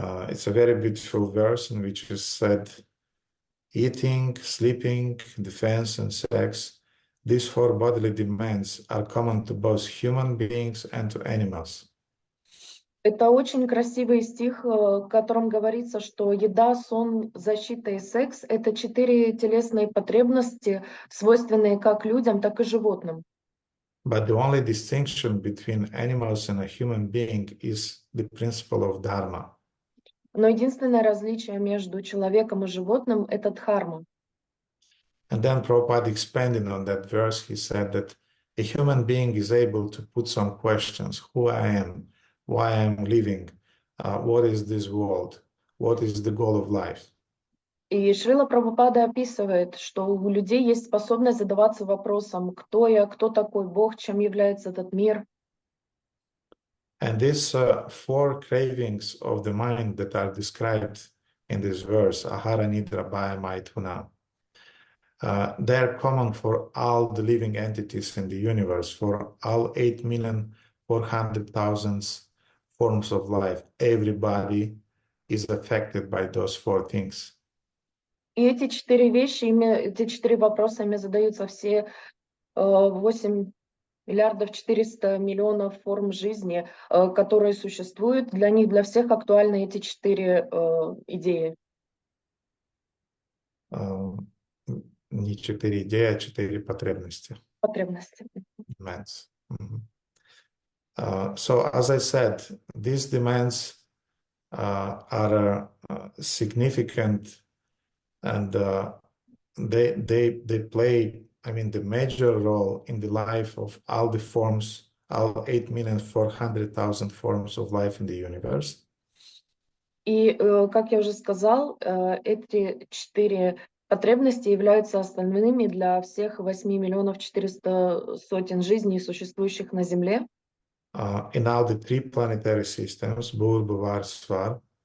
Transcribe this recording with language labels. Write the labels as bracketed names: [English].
[English] It's a very beautiful verse in which is said, eating, sleeping, defense, and sex, these four bodily demands are common to both human beings and to animals. [Russian] Это очень красивый стих, в котором говорится, что еда, сон, защита и секс — это 4 телесные потребности, свойственные как людям, так и животным. [English] But the only distinction between animals and a human being is the principle of dharma. [Russian] Но единственное различие между человеком и животным — это дхарма. [English] And then Prabhupada expanded on that verse. He said that a human being is able to put some questions: who I am, why I am living, what is this world, what is the goal of life. [Russian] И Шрила Прабхупада описывает, что у людей есть способность задаваться вопросом, кто я, кто такой Бог, чем является этот мир. [English] And these four cravings of the mind that are described in this verse, ahara, nidra, bhaya, maithuna, they're common for all the living entities in the universe, for all 8,400,000 forms of life. Everybody is affected by those four things. [Russian] И эти 4 вещи, эти 4 вопроса ими задаются все 8 миллиардов 400 миллионов форм жизни, которые существуют. Для них, для всех актуальны эти 4 идеи. Не 4 идеи, а 4 потребности. Потребности. [English] Demands. So, as I said, these demands are significant, and they play, I mean, the major role in the life of all the forms, all 8,400,000 forms of life in the universe. [Russian] И, как я уже сказал, эти 4 потребности являются основными для всех 8 миллионов 400 сотен жизней, существующих на Земле. [English] In all the 3 planetary systems, Bhur, Bhuvar, Svar,